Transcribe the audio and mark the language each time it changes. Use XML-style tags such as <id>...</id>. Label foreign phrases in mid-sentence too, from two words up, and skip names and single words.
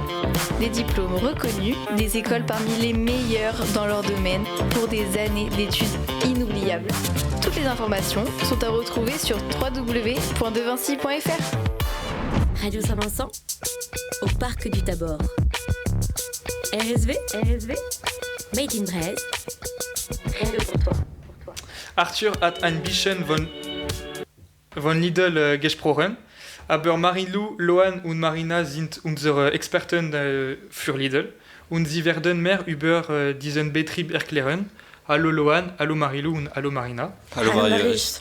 <fr>Des diplômes reconnus, des écoles parmi les meilleures dans leur domaine pour des années d'études inoubliables. Toutes les informations sont à retrouver sur www.devinci.fr. Radio Saint-Vincent, au Parc du Tabor. RSV, Made in Braise, rien de pour toi.</fr> <de>Arthur hat ein bisschen von Lidl gesprochen, aber Marilou, Loan und Marina sind unsere Experten für Lidl und sie werden mehr über diesen Betrieb erklären. Hallo Loan, hallo Marilou und hallo Marina. Hallo Marius.</de>